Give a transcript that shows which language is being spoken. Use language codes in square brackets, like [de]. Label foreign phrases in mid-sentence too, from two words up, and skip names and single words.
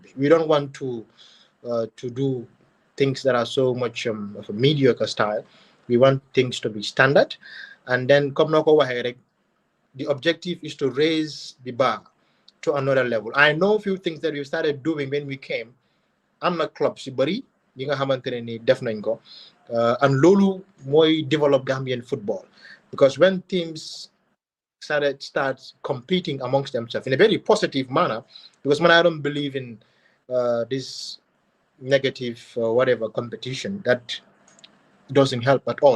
[en] We don't want to do things that are so much of a mediocre style. We want things to be standard, and then the objective is to raise the bar to another level. I know a few things that we started doing when we came. I'm not club [wo] si bari yi nga xamantene ni def nañ ko, [en] and [wo] lolu moy [en] develop Gambian football, because when teams start competing amongst themselves in a very positive manner, because I don't believe in this negative whatever competition that doesn't help at all.